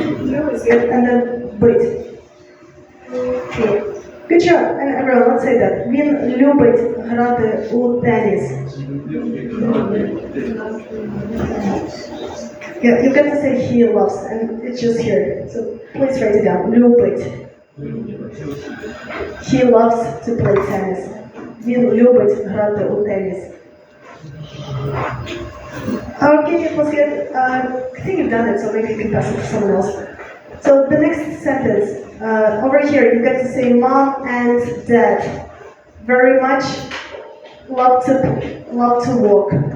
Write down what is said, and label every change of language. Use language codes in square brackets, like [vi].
[en] That was good. And then wait. Okay. Good job. And everyone, let's say that. [uk] Він любить грати у теніс. [en] Yeah, you get to say he loves, and it's just here. So please write it down. Любить. He loves to play tennis. [uk] Він любить грати у теніс. [en] Okay, it was good. I think you've done it, so maybe you can pass it to someone else. So the next sentence, over here, you get to say mom and dad very much love to walk.